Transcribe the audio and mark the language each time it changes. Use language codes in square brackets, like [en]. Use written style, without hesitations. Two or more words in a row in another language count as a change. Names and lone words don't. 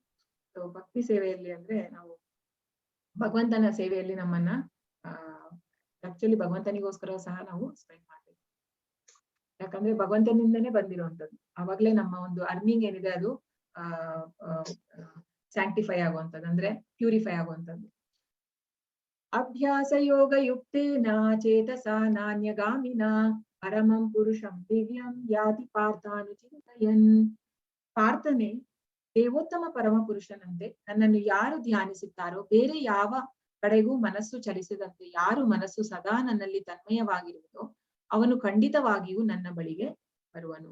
[kn] ಸೊ ಭಕ್ತಿ ಸೇವೆಯಲ್ಲಿ ಅಂದ್ರೆ ನಾವು ಭಗವಂತನ ಸೇವೆಯಲ್ಲಿ ನಮ್ಮನ್ನ ಆಕ್ಚುಲಿ ಭಗವಂತನಿಗೋಸ್ಕರ ಸಹ ನಾವು ಸ್ಪೆಂಡ್ ಮಾಡ್ಬೇಕು. ಯಾಕಂದ್ರೆ ಭಗವಂತನಿಂದನೇ ಬಂದಿರುವಂತದ್ದು. ಅವಾಗ್ಲೇ ನಮ್ಮ ಒಂದು ಅರ್ನಿಂಗ್ ಏನಿದೆ ಅದು ಸ್ಯಾಂಕ್ಟಿಫೈ ಆಗುವಂತದ್ದು, ಅಂದ್ರೆ ಪ್ಯೂರಿಫೈ ಆಗುವಂತದ್ದು. [sa] ಅಭ್ಯಾಸ ಯೋಗ ಯುಕ್ತೇನ ಚೇತಸ ನಾನ್ಯಗಾಮಿನ ಪರಮಂ ಪುರುಷಂ ದಿವ್ಯಂ ಯಾತಿ ಪಾರ್ಥಾನುಚಿಂತಯನ್. [kn] ಪಾರ್ಥನೆ ದೇವೋತ್ತಮ ಪರಮ ಪುರುಷನಂತೆ ನನ್ನನ್ನು ಯಾರು ಧ್ಯಾನಿಸುತ್ತಾರೋ, ಬೇರೆ ಯಾವ ಕಡೆಗೂ ಮನಸ್ಸು ಚಲಿಸದಂತೆ ಯಾರು ಮನಸ್ಸು ಸದಾ ನನ್ನಲ್ಲಿ ತನ್ಮಯವಾಗಿರುವುದೋ ಅವನು ಖಂಡಿತವಾಗಿಯೂ ನನ್ನ ಬಳಿಗೆ ಬರುವನು.